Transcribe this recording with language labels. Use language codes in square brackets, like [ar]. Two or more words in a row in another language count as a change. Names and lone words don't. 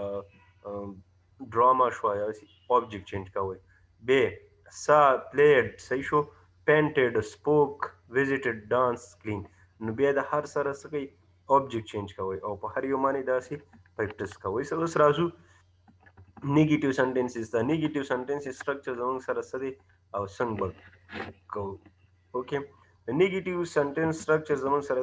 [ps] ډراما شو یا [en] object change [ps] کوئ بیا [en] saw played [ps] صحیح شو [en] painted spoke visited dance clean [ps] نو بیا د هر سره څه کوئ [en] object change [ps] کوئ او په هر یو باندې داسې پریکټس کوئ اوس راځو [en] negative sentences [ps] ته [en] negative sentences structure [ps] زموږ سره څه دی او څنګه به کوو اوکې د [en] negative sentence structure [ps] زموږ سره